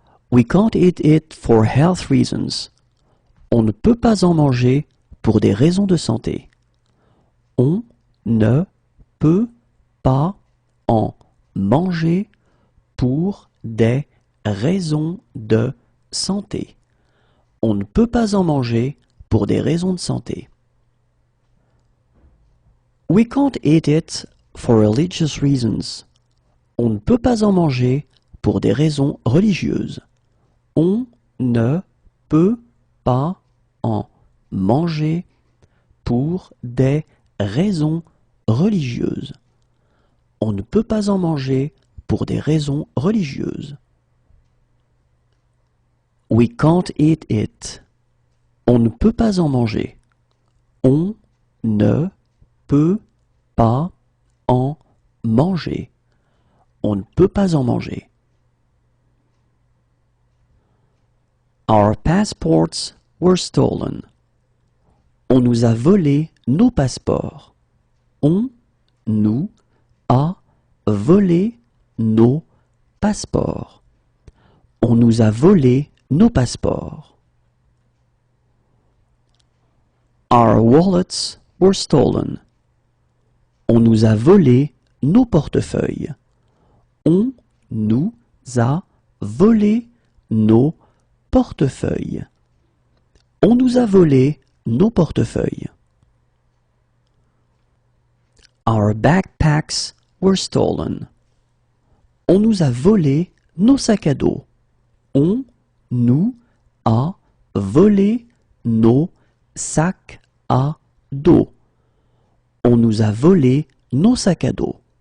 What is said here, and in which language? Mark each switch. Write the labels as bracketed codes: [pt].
[en] We can't eat it for health reasons. [fr] On ne peut pas en manger pour des raisons de santé. On ne peut pas en manger pour des raisons de santé. On ne peut pas en manger pour des raisons de santé. [en] We can't eat it for religious reasons. [fr] On ne peut pas en manger pour des raisons religieuses. On ne peut pas en manger pour des raisons religieuses. On ne peut pas en manger pour des raisons religieuses. [en] We can't eat it. [fr] On ne peut pas en manger. On ne peut pas en manger. On ne peut pas en manger. [en] Our passports were stolen. [fr] On nous a volé nos passeports. On nous a volé nos passeports. On nous a volé nos passeports. [en] Our wallets were stolen. [fr] On nous a volé nos portefeuilles. On nous a volé nos portefeuilles. On nous a volé nos portefeuilles. [en] Our backpacks were stolen. [fr] On nous a volé nos sacs à dos. On nous a volé nos sacs à dos. On nous a volé nos sacs à dos.